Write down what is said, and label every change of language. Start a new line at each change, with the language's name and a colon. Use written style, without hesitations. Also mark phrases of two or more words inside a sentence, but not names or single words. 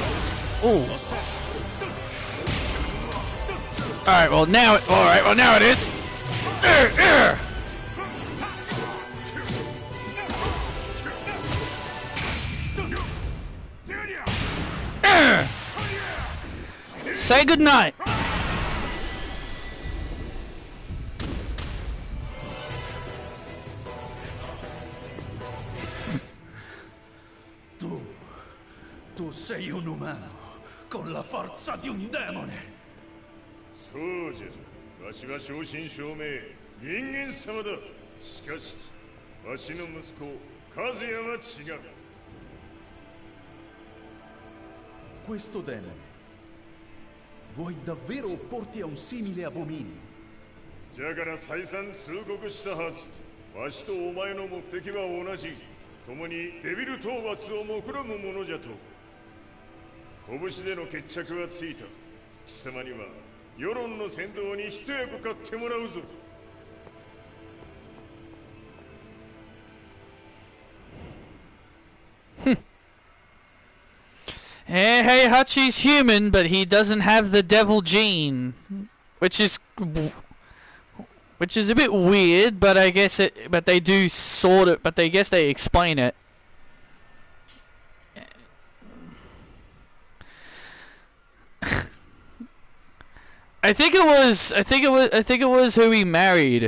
English: Ooh. Alright, well now it... Alright, well now it is. Say goodnight.
Italian: Tu sei un umano con la forza di un demone.
Japanese: そうじゃ。わしは正真正銘人間様だ。しかし、わしの息子和也は違う。
Italian: Questo demone. Vuoi davvero opporti a un simile abominio?
Japanese: じゃから再三通告したはず。わしとお前の目的は同じ。共にデビル討伐を目論むものじゃと。拳での決着はついた。貴様には世論の先導に一役買ってもらうぞ。
English: Hey, Hachi's human, but he doesn't have the devil gene, which is a bit weird. But I guess it. But they do sort of. But they guess they explain it. I think it was who he married.